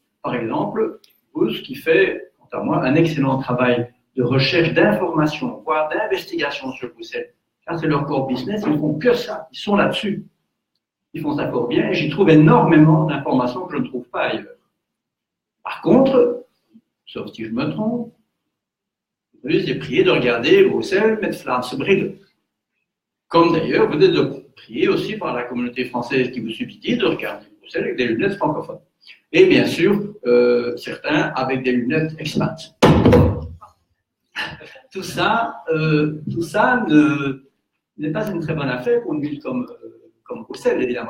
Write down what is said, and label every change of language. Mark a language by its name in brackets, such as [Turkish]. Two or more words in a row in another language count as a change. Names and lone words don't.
[French] par exemple, Bruce qui fait, quant à moi, un excellent travail de recherche d'informations, voire d'investigation sur Bruxelles. Ça, c'est leur [English] core business, [French] ils ne font que ça, ils sont là-dessus. Ils font ça fort bien et j'y trouve énormément d'informations que je ne trouve pas ailleurs. Par contre, sauf si je me trompe, j'ai prié de regarder Bruxelles [Dutch] met Vlaamse bril. [French] Comme d'ailleurs, vous êtes prié aussi par la communauté française qui vous subsidie de regarder Bruxelles avec des lunettes francophones. Et bien sûr, certains avec des lunettes expat. Tout ça n'est pas une très bonne affaire pour une ville comme Bruxelles, évidemment.